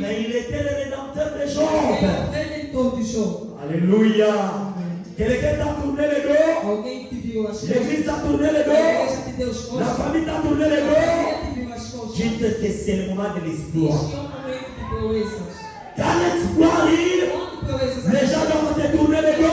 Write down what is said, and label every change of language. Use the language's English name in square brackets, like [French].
[French] mais il était le rédempteur de [Portuguese] era [French] Job. [Portuguese] o Redentor de Job. [French] Alléluia. Quelqu'un t'a tourné le dos. [Portuguese] Alguém que te viu as costas. [French] L'église t'a tourné le [Portuguese] A [French] dos. [Portuguese] igreja te deu as [French] La [Portuguese] costas. [French] famille t'a tourné [Portuguese] A [French] le dos. [Portuguese] família te viu as costas. [French] Dites que c'est le moment de [Portuguese] Diz [French] l'exploit. [Portuguese] que é um momento de proezas. [French] Quand l'exploit arrive, [Portuguese] Quando proezas [French] les gens doivent te tourner le dos.